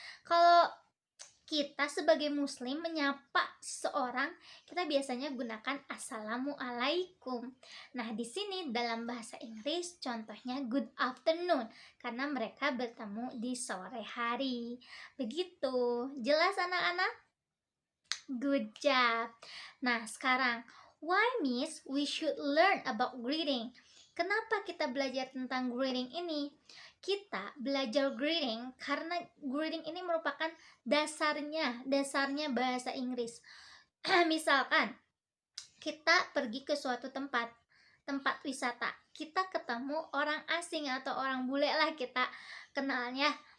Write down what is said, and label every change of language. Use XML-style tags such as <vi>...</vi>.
<id>Kalau kita sebagai muslim menyapa seseorang, kita biasanya gunakan assalamualaikum. Nah, di sini dalam bahasa Inggris contohnya good afternoon karena mereka bertemu di sore hari. Begitu. Jelas anak-anak? Good job.</id> <en>Nah, sekarang why Miss we should learn about greeting?</en> <id>Kenapa kita belajar tentang greeting ini? Kita belajar greeting karena greeting ini merupakan dasarnya bahasa Inggris. Misalkan kita pergi ke suatu tempat wisata, kita ketemu orang asing atau orang bule lah kita kenalnya.</id>